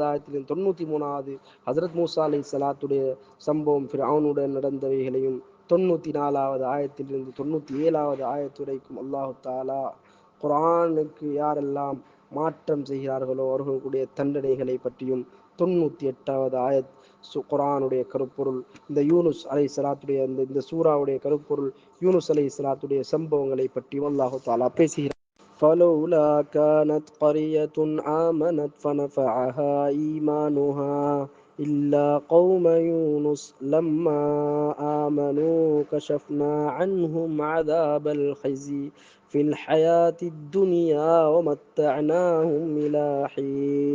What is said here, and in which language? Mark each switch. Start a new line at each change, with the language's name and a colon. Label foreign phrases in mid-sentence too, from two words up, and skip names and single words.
Tamil: ஆயத்திலிருந்து 93வது ஹசரத் மூசா அலைஹிஸ்ஸலாத்துடைய சம்பவம் ஃபிர்அவுனுடன் நடந்தவைகளையும், 94வது ஆயத்திலிருந்து 97வது ஆயத்து வரைக்கும்
Arabic: الله تعالى
Tamil: குர்ஆனுக்கு யாரெல்லாம் மாற்றம் செய்கிறார்களோ அவர்களுடைய தண்டனைகளை பற்றியும், 98வது ஆயத் குர்ஆனுடைய கருப்பொருள் இந்த யூனுஸ் அலைஹிஸ்ஸலாத்துடைய இந்த சூறாவுடைய கருப்பொருள் யூனுஸ் அலைஹிஸ்ஸலாத்துடைய சம்பவங்களை பற்றியும்
Arabic: الله تعالى
Tamil: பேசுகிறார்.
Arabic: فلولا كانت قرية آمنت فنفعها إيمانها إلا قوم يونس لما آمنوا كشفنا عنهم عذاب الخزي في الحياة الدنيا ومتعناهم إلى حين